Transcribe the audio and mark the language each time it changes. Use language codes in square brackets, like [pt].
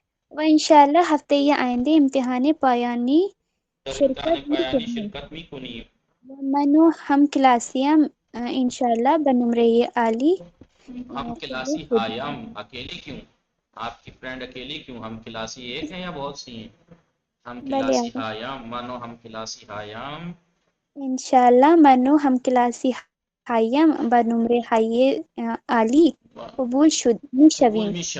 [fa] و انشاءالله هفته آینده امتحان پایانی شرکت میکنیم. من و هم کلاسیم انشاءالله به نمره عالی. ہم کلاسی ہایم [ur] اکیلے کیوں؟ آپ کی فرینڈ اکیلی کیوں؟ [fa] ہم کلاسی ایک ہیں یا بہت سی ہیں؟ ہم کلاسی ہایم [ur] مانو ہم کلاسی ہایم [fa] انشاءاللہ منو ہم کلاسی هایم به نمره های عالی قبول میشویم.